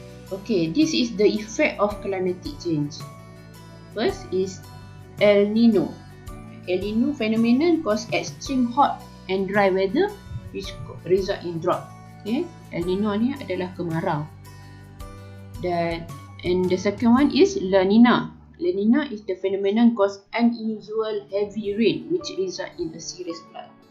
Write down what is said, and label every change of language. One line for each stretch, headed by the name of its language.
English: Okay, this is the effect of climatic change. First is El Nino. El Nino phenomenon cause extreme hot and dry weather which result in drought.
Malay: Okay, El Nino ni adalah kemarau.
English: And the second one is La Nina. La Nina is the phenomenon cause unusual heavy rain which result in a serious flood.